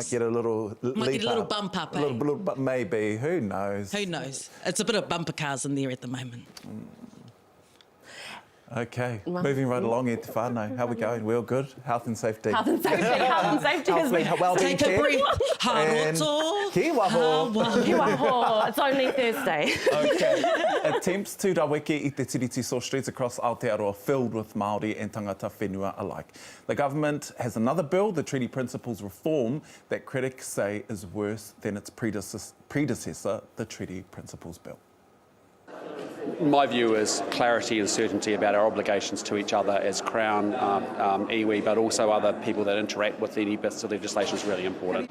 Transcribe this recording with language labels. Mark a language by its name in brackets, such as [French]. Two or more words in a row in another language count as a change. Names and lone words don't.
[English] Might get a little bump up, a little maybe. Who knows? Who knows? It's a bit of bumper cars in there at the moment. Okay, moving right along here to whānau. How are we going? We're all good? Health and safety. Health and safety has been... Well-being Take a breath. [Māori] Haroto. Ki waho. Ki waho. [English] It's only Thursday. Okay. Attempts to [Māori] raweke I te tiriti [English] saw streets across Aotearoa filled with Māori and [Māori] tangata whenua [English] alike. The government has another bill, the Treaty Principles Reform, that critics say is worse than its predecessor, the Treaty Principles Bill. My view is clarity and certainty about our obligations to each other as Crown, iwi, but also other people that interact with any bits of legislation is really important.